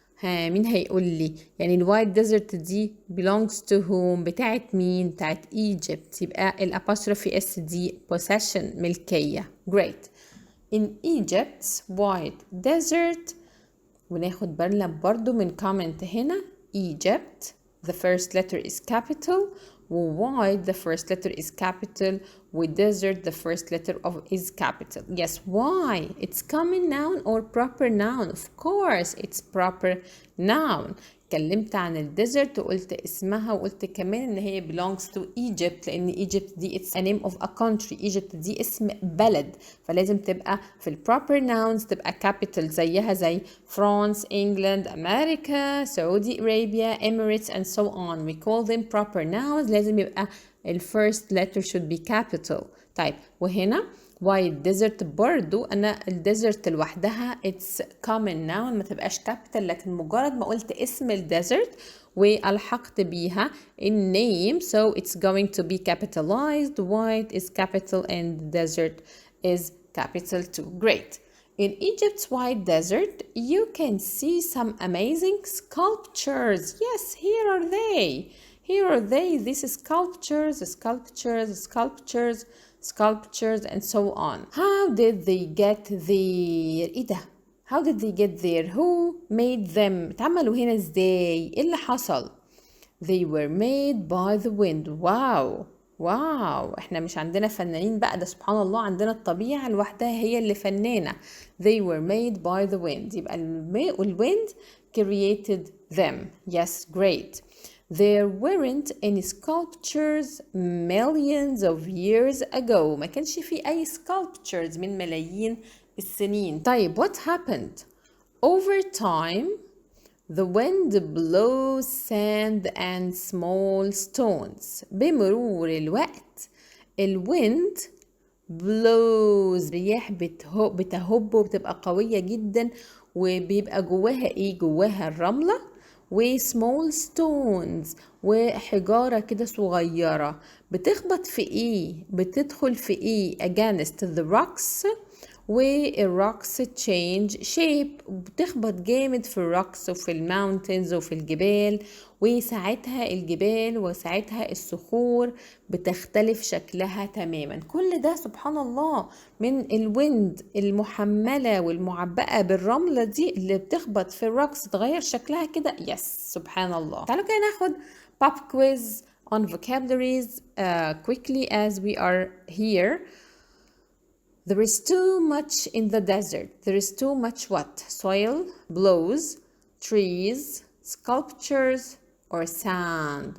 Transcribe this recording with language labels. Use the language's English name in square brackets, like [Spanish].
[Arabic] ها مين هيقول لي؟ يعني الوايت ديزرت دي [English] belongs to whom؟ [Arabic] بتاعت مين؟ بتاعت Egypt. يبقى الابostrophe اس دي possession ملكية. [English] Great. In Egypt's white desert. [Arabic] وناخد بالنا برضو من comment هنا. [English] Egypt the first letter is capital. White the first letter is capital. With desert the first letter is capital. Yes, why? It's common noun or proper noun? Of course it's proper noun. [Arabic] اتكلمت عن الديزرت وقلت اسمها وقلت كمان ان هي [English] belongs to Egypt [Arabic] لان Egypt دي [English] it's a name of a country. [Arabic] Egypt دي اسم بلد فلازم تبقى في ال proper nouns تبقى capital زيها زي France, England, America, Saudi Arabia, Emirates and so on. [English] We call them proper nouns. [Arabic] لازم يبقى ال [English] first letter should be capital. [Arabic] طيب وهنا white desert برضو أنا الديزرت لوحدها [English] it's common noun [Arabic] ما تبقاش capital لكن مجرد ما قلت اسم الديزرت والحقت بيها النame [English] so it's going to be capitalized. White is capital and desert is capital too. Great. In Egypt's white desert you can see some amazing sculptures. Yes, here are they. Here are they. This is sculptures, sculptures, sculptures, sculptures and so on. How did they get there? [Arabic] ايه ده؟ [English] How did they get there? Who made them? [Arabic] اتعملوا هنا ازاي؟ ايه اللي حصل؟ [English] They were made by the wind. [Arabic] واو واو احنا مش عندنا فنانين بقى ده سبحان الله عندنا الطبيعة لوحدها هي اللي فنانة. [English] They were made by the wind. يبقى الwind created them. Yes, great. There weren't any sculptures millions of years ago. [Arabic] ما كانش في أي sculptures من ملايين السنين. [English] طيب what happened? Over time, the wind blows sand and small stones. [Arabic] بمرور الوقت الwind blows رياح بتهب وبتبقى قوية جدا وبيبقى جواها ايه؟ جواها الرملة و [English] small stones [Arabic] وحجارة كده صغيرة بتخبط في ايه؟ بتدخل في ايه؟ [English] against the rocks [Arabic] والrocks [English] change shape [Arabic] بتخبط جامد في الروكس وفي الماونتنز وفي الجبال وساعتها الجبال وساعتها الصخور بتختلف شكلها تماما. كل ده سبحان الله من الويند المحملة والمعبأة بالرملة دي اللي بتخبط في الروكس تغير شكلها كده. يس سبحان الله. تعالوا كده ناخد [English] pop quiz on vocabularies quickly as we are here. There is too much in the desert. There is too much what? Soil, blows, trees, sculptures, or sand.